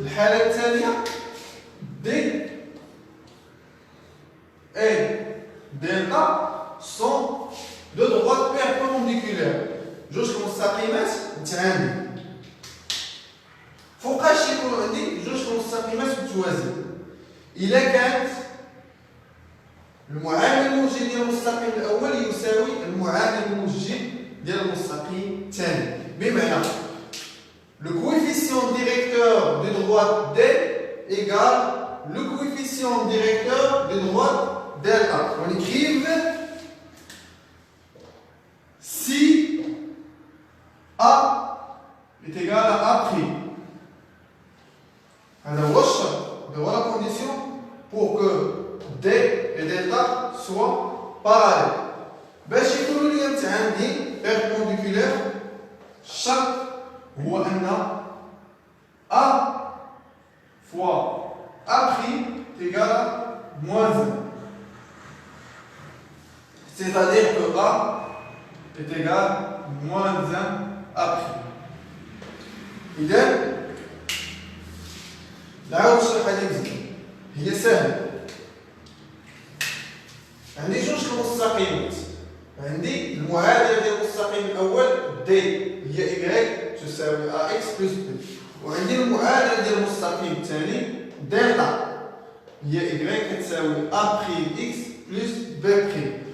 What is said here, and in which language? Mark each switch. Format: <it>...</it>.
<ar>الحالة الثانية</ar> <fr>D et delta sont deux droites perpendiculaires.</fr> <ar>جوج المستقيمات متعامدين. فوقاش يكون عندي جوج المستقيمات متوازيين؟ إلا كانت المعامل الموجي ديال المستقيم الاول يساوي المعامل الموجي ديال المستقيم الثاني، بمعنى</ar> <fr>le coefficient directeur de droite D égale le coefficient directeur de droite delta. On écrive si A est égal à A'.</fr> <ar>هذا هو الشرط، هذا هو</ar> <fr>la condition pour que D et delta soient parallèles.</fr> <ar>باش يكونوا لي متعامدين perpendiculaires الشرط هو أن</ar> <fr>A fois A' égale à moins 1. C'est-à-dire que A est égal à moins 1 A'.</fr> <ar>إذا نعاود نشرح هذه مزيان، هي سهلة. عندي جوج المستقيمات، عندي المعادله ديال المستقيم الاول D هي y تساوي ax بلس b، وعندي المعادله ديال المستقيم الثاني دلتا هي y كتساوي a'(x) بلس b'.</ar>